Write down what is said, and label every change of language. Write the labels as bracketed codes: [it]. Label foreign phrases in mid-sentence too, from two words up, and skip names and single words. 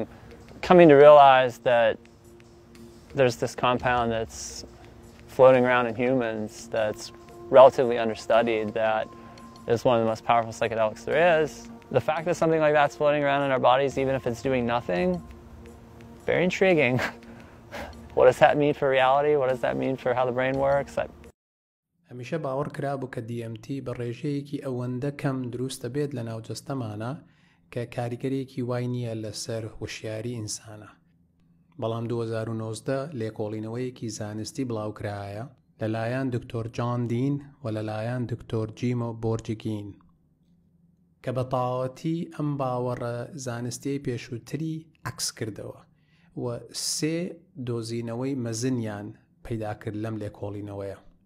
[en] Coming to realize that there's this compound that's floating around in humans that's relatively understudied, that is one of the most powerful psychedelics there is. The fact that something like that's floating around in our bodies, even if it's doing nothing, very intriguing. What does that mean for reality? What does that mean for how the brain works? [ckb] هەمیشە باوەڕ کرابوو کە DMT بە ڕێژەیەکی ئەوەندە کەم دروستە بێت لە ناوجەستەمانە کە کاریگەرێکی وای نییە لەسەر وشیاری ئینسانە. بەڵام 2019 لێکۆڵینەوەیەکی زانستی بڵاوکرایە لەلایەن دکتۆر جان دین و لەلایەن دکتۆر جیمۆ بۆرجگین کە بە تەواوەتی ئەم باوەڕە زانستیەی پێشووتری عەکس کردەوە و 3 دۆزینەوەی مەزنیان پەیدا کرد لەم لێکۆڵینەوەیە.